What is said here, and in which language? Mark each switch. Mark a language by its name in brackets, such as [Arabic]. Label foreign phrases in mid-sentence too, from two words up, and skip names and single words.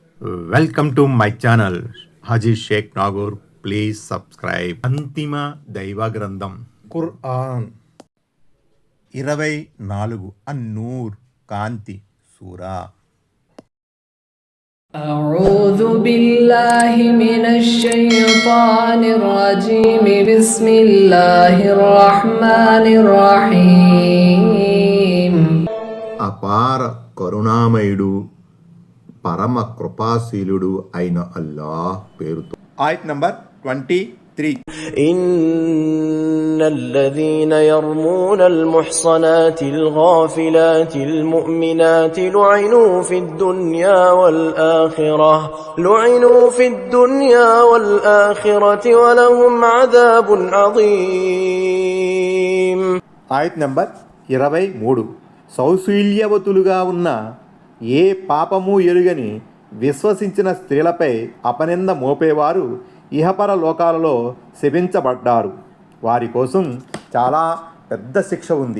[English] Welcome to my channel హాజీ షేక్ నాగూర్. Please subscribe. [Telugu] అంతిమ దైవ గ్రంథం ఖురాన్ 24 అన్నూర్ కాంతి సూరా. [Arabic] أعوذ بالله من الشيطان الرجيم بسم الله الرحمن الرحيم. [Telugu] అపార కరుణామయుడు పరమ కృపాశీలుడు అయిన అల్లాహ్ పేరుతో. ఆయత్ నంబర్ 23. [Arabic] إن الذين يرمون المحصنات الغافلات المؤمنات لعنوا في الدنيا والآخرة ولهم عذاب عظيم. [Telugu] ఆయత్ నంబర్ 23. సౌశీల్యవతులుగా ఉన్న ఏ పాపము ఎరుగని విశ్వసించిన స్త్రీలపై అపనింద మోపేవారు ఇహపర లోకాలలో శపించబడ్డారు. వారి కోసం చాలా పెద్ద శిక్ష ఉంది.